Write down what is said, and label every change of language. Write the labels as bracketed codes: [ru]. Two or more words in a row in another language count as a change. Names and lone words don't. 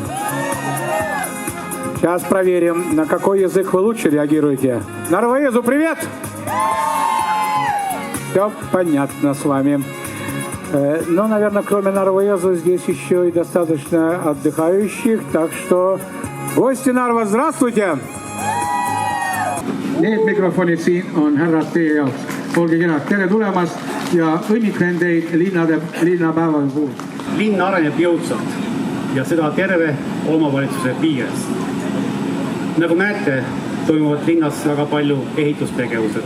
[ru] Сейчас проверим, на какой язык вы лучше реагируете. Нарва-Jõesuu, привет! Все понятно с вами. Но, наверное, кроме Нарва-Jõesuu здесь еще и достаточно отдыхающих. Так что, гости Нарва, здравствуйте! [et] Need mikrofonid siin on härrad teie jaoks. Olge kenad, tere tulemast ja õnnitlen teid linnapäeva puhul. Linn areneb jõudsalt ja seda terve omavalitsuse piires. Nagu näete, toimuvad linnas väga palju ehitustegevused.